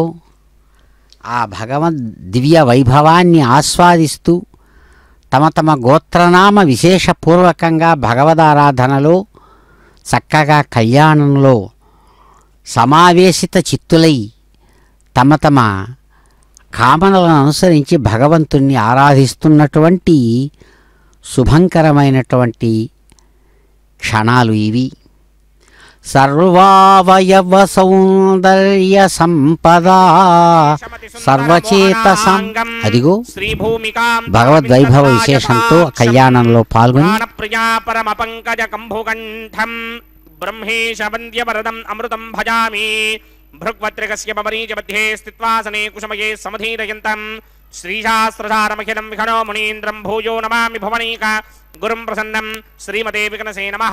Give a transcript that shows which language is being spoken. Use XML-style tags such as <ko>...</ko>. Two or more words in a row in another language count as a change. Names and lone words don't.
<te>ఆ భగవద్ దివ్య వైభవాన్ని ఆస్వాదిస్తూ తమ తమ గోత్రనామ విశేషపూర్వకంగా భగవదారాధనలో చక్కగా కళ్యాణంలో సమావేశిత చిత్తులై తమ తమ కామనలను అనుసరించి భగవంతుణ్ణి ఆరాధిస్తున్నటువంటి శుభంకరమైనటువంటి క్షణాలు ఇవి.</te> <sa>సర్వావయవ సౌందర్య సంపదా సర్వచేతసం.</sa> <te>అదిగో భగవద్వైభవ విశేషంతో కళ్యాణంలో పాల్గొని</te> <sa>ब्रह्मेश वन्द्य वरदं अमृतं भजामि भृग्वत्रिकस्य परीच मध्ये स्थित्वासने कुसुमये समधीरयन्तं श्रीशास्त्रधारमखिलं विखनो मुनीन्द्रं भूयो नमामि भुवनीक गुरुं प्रसन्नं श्रीमते विकनसे नमः।</sa>